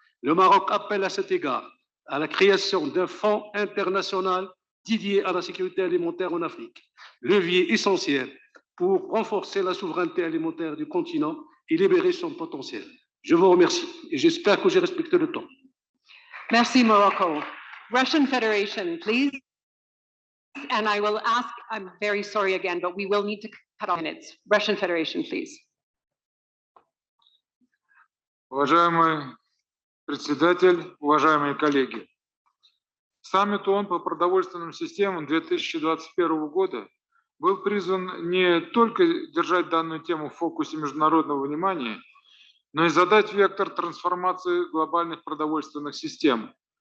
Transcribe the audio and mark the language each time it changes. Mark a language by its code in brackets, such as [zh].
[fr] Le Maroc appelle à cet égard à la création d'un fonds international dédié à la sécurité alimentaire en Afrique, levier essentiel pour renforcer la souveraineté alimentaire du continent et libérer son potentiel. Je vous remercie et j'espère que j'ai respecté le temps. Merci, Morocco. [en] Russian Federation, please. And I will ask, I'm very sorry again, but we will need to cut off minutes. Russian Federation, please. [ru] Уважаемый председатель, уважаемые коллеги, саммит ООН по продовольственным системам 2021 года был призван не только держать данную тему в фокусе международного внимания, но и задать вектор трансформации глобальных продовольственных систем.